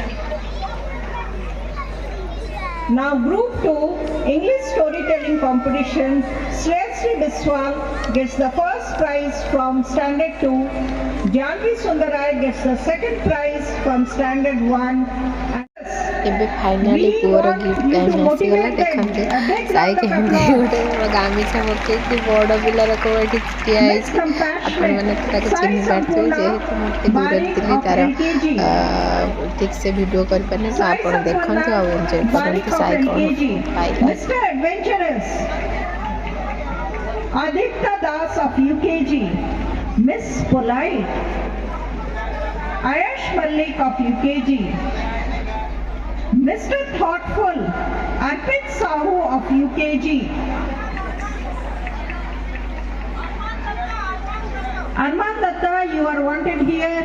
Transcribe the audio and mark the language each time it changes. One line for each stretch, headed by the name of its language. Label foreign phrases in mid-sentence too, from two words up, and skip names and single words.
English: Now group 2 English storytelling competition, Shreyasri Biswal gets the first prize from standard 2, Janvi Sundarai gets the second prize from standard 1 and
Odia: ଏବେ ଫାଇନାଲି ପୁଅର
English: gift time
Odia: ଆସିଗଲା। ଦେଖନ୍ତୁ ସାଇ କେମିତି ଗୋଟେ ଗାମିଛା ପକେଇକି ବଡ଼ ପିଲାର କୋଉ ଏଠି ଠିଆ ହେଇଛି। ଆପଣମାନେ ତାକୁ ଚିହ୍ନି ପାରୁଥିବେ, ଯେହେତୁ ମୁଁ ଟିକେ ଦୂରରେ ଥିଲି ତାର ଠିକ୍ ସେ ଭିଡ଼ିଓ କରିପାରିନି, ତ ଆପଣ ଦେଖନ୍ତୁ ଆଉ ଏନ୍ଜୟ କରନ୍ତୁ ସାଇ କ'ଣ ପାଇଲା।
English: Aditya Das of UKG, Miss Polite, Ayash Malik of UKG, Mr. Thoughtful, Arpit Sahu of UKG, Arman Datta, you are wanted here.